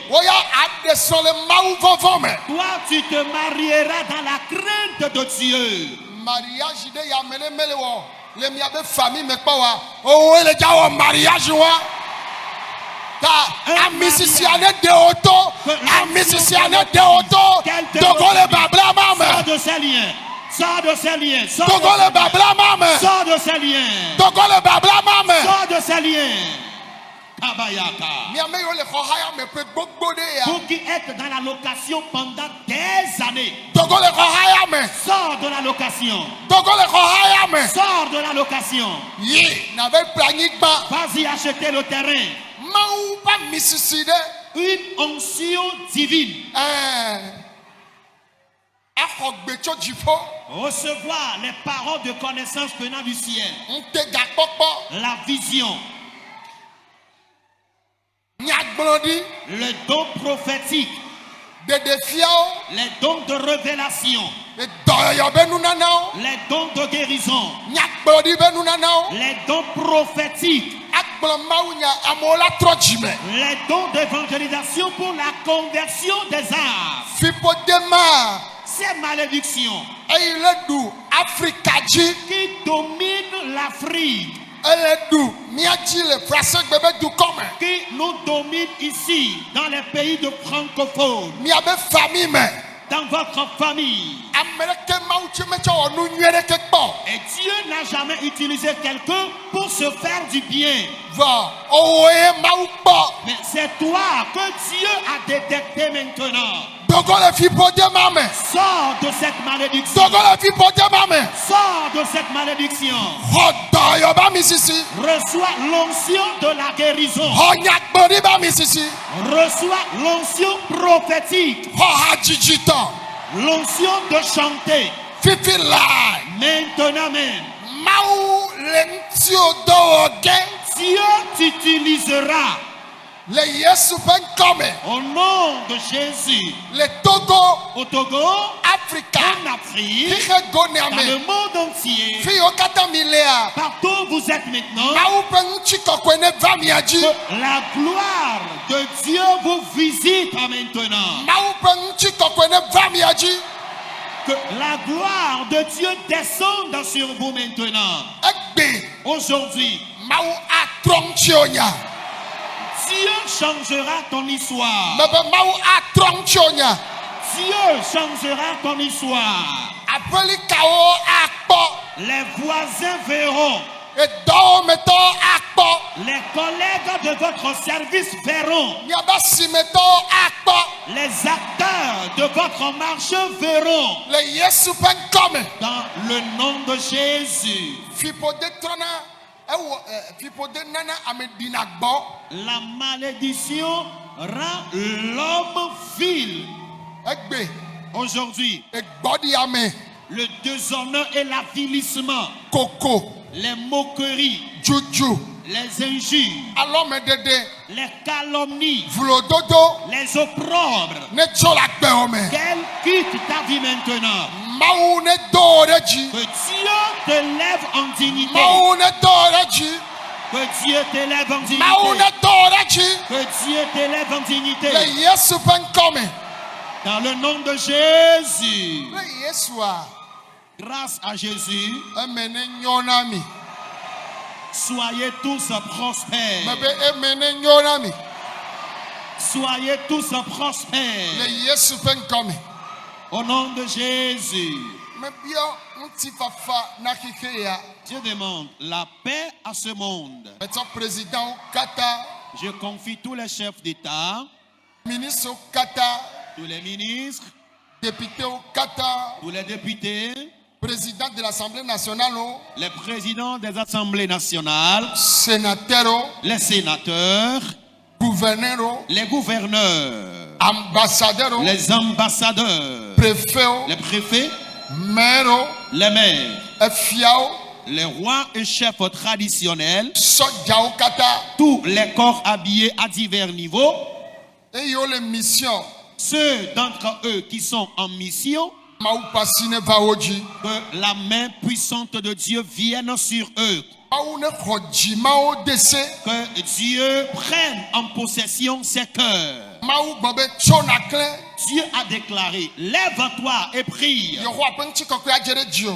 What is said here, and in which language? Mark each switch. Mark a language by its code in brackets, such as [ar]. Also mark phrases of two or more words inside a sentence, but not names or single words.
[ee] Woya aɖe srɔ̃ le Mawu vɔvɔ me. [fr] Toi, tu te marieras dans la crainte de Dieu. [ee] Mariage ɖe ya me ne mele wɔ le miabe famille me kpɔ wa. Owo ele dza wɔ mariage wa. Ta ami sisia ne de wo to. Ami sisia ne de wo to. Togo le babla ma [fr] Sors [ee] me. [fr] de ces liens. Sors de ces liens. Sors [ee] Togo [fr] de [ee] le babla ma me. [fr] Sors de ces liens. [ee] Togo le babla ma me. [fr] Sors de ces liens. [ee] Kabayaka. Miame yo le xɔ haya me ƒe gbogbo ɖe ya. [fr] Vous qui êtes dans la location pendant des années, [ee] Dogo le xɔ haya me. [fr] sors de la location. [ee] Dogo le xɔ haya me. [fr] Sors de la location. [ee] Yi na be ƒle anyigba. [fr] Vas-y acheter le terrain. [ee] Mawu ƒe misisi ɖe. [fr] Une onction divine. [ee] Axɔ gbe tso dziƒo. [fr] Recevoir les paroles de connaissance venant du ciel. [ee] Ŋute gakpɔkpɔ. [fr] La vision. [ee] Nyagblɔɖi. [fr] Le don prophétique. [ee] Ɖeɖefiawo. [fr] Les dons de révélation. [ee] Dɔyɔyɔ be nunanawo. [fr] Les dons de guérison. [ee] Nyagblɔɖi be nunanawo. [fr] Les dons prophétiques. [ee] Agblɔ mawu nya amewo la trɔ dzime. [fr] Les dons d'évangélisation pour la conversion des âmes. [ee] Fiƒodema. [fr] Ces malédictions [ee] Eyi le ɖu Afrika dzi. [fr] qui dominent l'Afrique, [ee] Ele ɖu mía dzi le Frasegbe be dukɔ me. [fr] qui nous dominent ici, dans les pays de francophones, [ee] Miabe famille me. [fr] dans votre famille. [ee] Ame ɖeke mawu tsi metsɔ wɔ nu nyui ɖeke kpɔ. [fr] Et Dieu n'a jamais utilisé quelqu'un pour se faire du bien. [ee] Vɔ owoe mawu kpɔ. [fr] Mais c'est toi que Dieu a détecté maintenant. [ee] Dogo le fiƒodema me. [fr] Sors de cette malédiction. [ee] Dogo le fiƒodema me. [fr] Sors de cette malédiction. [ee] Xɔ dɔyɔ ba mi sisi. [fr] Reçois l'onction de la guérison. [ee] Xɔ nyagbɔɖi ba mi sisi. [fr] Reçois l'onction prophétique. [ee] Xɔ hadzidzi [fr] L'onction de chanter. [ee] Fifi lai. [fr] Maintenant même, [ee] Mawu le ŋutiwo dɔ wɔ ge. [fr] Dieu t'utilisera [ee] Le Yesu ƒe ŋkɔ me. [fr] au nom de Jésus. [ee] Le Togo, [fr] Au Togo, [ee] Afrika, [fr] en Afrique, [ee] xixe gonia [fr] dans le [ee] me. [fr] monde entier, [ee] Fi yiwo katã mi lea. [fr] partout où vous êtes maintenant, [ee] Mawu ƒe ŋutikɔkɔe ne va mia dzi. [fr] que la gloire de Dieu vous visite maintenant. [ee] Mawu ƒe ŋutikɔkɔe ne va mia dzi. [fr] Que la gloire de Dieu descende sur vous maintenant. [ee] Egbe. [fr] Aujourd'hui, [ee] Mawu atrɔ ŋutiwo nya. [fr] Dieu changera ton histoire. [ee] Mebe Mawu atrɔ ŋutiwo nya. [fr] Dieu changera ton histoire. [ee] Aƒelikawo akpɔ. [fr] Les voisins verront. [ee] Edɔwɔmetɔwo akpɔ. [fr] Les collègues de votre service verront. [ee] Miabe asimetɔwo akpɔ. [fr] Les acteurs de votre marché verront. [ee] Le Yesu ƒe ŋkɔ me. [fr] Dans le nom de Jésus. [ee] Fiƒode trɔna fiƒode nana ame ɖina gbɔ. [fr] La malédiction rend l'homme vil. [ee] Egbe. [fr] Aujourd'hui, [ee] Egbɔɖiame. [fr] le déshonneur et l'avilissement, [ee] Koko. [fr] les moqueries, [ee] Dzudu. [fr] les injures, [ee] Alɔmeɖeɖe. [fr] les calomnies, [ee] Vlododo. [fr] les opprobres, [ee] Ne tso le agbewo me. [fr] qu'elle quitte ta vie maintenant. [ee] Mawu ne do wo ɖe dzi. [fr] Que Dieu te lève en dignité. [ee] Mawu ne do wo ɖe dzi. [fr] Que Dieu te lève en [ee] Mawu ne [fr] dignité. [ee] do wo ɖe dzi. [fr] Que Dieu te lève en dignité. [ee] Le Yesu ƒe ŋkɔ me. [fr] Dans le nom de Jésus. [ee] Le Yesua. [fr] Grâce à Jésus, [ee] Eme ne nyo na mi. [fr] soyez tous prospères. [ee] Mebe eme ne nyo na mi. [fr] Soyez tous [ee] Le [fr] prospères. [ee] Yesu ƒe ŋkɔ me. [fr] Au nom de Jésus. [ee] Mebiɔ ŋutifafa na xixe ya. [fr] Dieu demande la paix à ce monde. [ee] Metsɔ présidentwo katã. [fr] Je confie tous les chefs d'État, [ee] Ministrewo katã. [fr] tous les ministres, [ee] Députéwo katã. [fr] tous les députés, Président de l'Assemblée nationale. les présidents des assemblées nationales, Sénateur. les sénateurs, Gouverneur. les gouverneurs, Ambassadeur. les ambassadeurs, Préfet. les préfets, Maire. les maires, [ee] Efiawo. [fr] les rois et chefs traditionnels, [ee] Sɔdzawo katã. [fr] tous les corps habillés à divers niveaux, [ee] Eyiwo le mission. [fr] ceux d'entre eux qui sont en mission, [ee] Mawu ƒe asi ne va wo dzi. [fr] que la main puissante de Dieu vienne sur eux, [ee] Mawu ne xɔ dzimawo de se. [fr] que Dieu prenne en possession ses cœurs. [ee] Mawu gbɔ be tso naklẽ. [fr] Dieu a déclaré, lève-toi et prie, [ee] Yehowa ƒe ŋutikɔkɔe adze ɖe dziwò.